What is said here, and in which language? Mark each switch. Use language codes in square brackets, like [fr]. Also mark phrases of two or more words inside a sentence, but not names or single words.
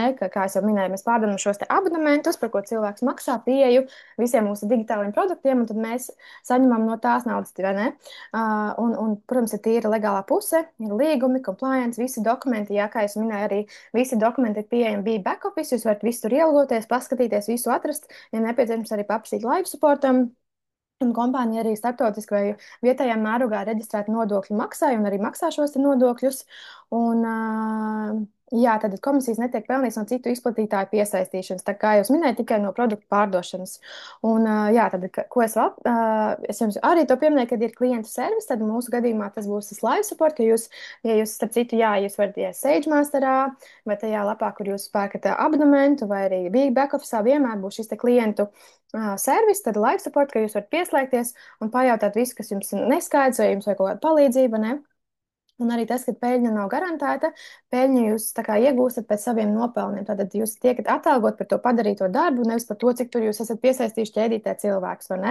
[lv] Kā es jau minēju, mēs pārdodam šos te abonementus, par ko cilvēks maksā pieeju visiem mūsu digitāliem produktiem, un tad mēs saņemam no tās naudas, vai ne? Protams, ir tīra legālā puse, ir līgumi, compliance, visi dokumenti, jā, kā es minēju, arī visi dokumenti ir pieejami bija [en] back office, [lv] jūs varat visu tur ielgoties, paskatīties, visu atrast, ja nepieciešams arī paprasīt [en] live supportam. [lv] Un kompānija arī starptautiski vai vietējā mērogā reģistrēta nodokļu maksāja un arī maksā šos nodokļus. Un, jā, tad komisijas netiek pelnīts no citu izplatītāju piesaistīšanas, tā kā jūs minējāt, tikai no produktu pārdošanas. Un, jā, tad, ko es vēl, es jums arī to pieminēju, kad ir klientu servis, tad mūsu gadījumā tas būs tas [en] live support, [lv] ka jūs, ja jūs, starp citu, jā, jūs varat iet SageMasterā vai tajā lapā, kur jūs pērkat abonementu vai arī Big Back Office'ā vienmēr būs šis te klientu servis, tad [en] live support, [lv] ka jūs varat pieslēgties un pajautāt visu, kas jums neskaidrs, vai jums vajag kaut kāda palīdzība, ne? Un arī tas, ka peļņa nav garantēta, peļņu jūs tā kā iegūstat pēc saviem nopelniem. Tātad jūs tiekat atalgot par to padarīto darbu, nevis par to, cik tur jūs esat piesaistījuši ķēdītē cilvēks, vai ne?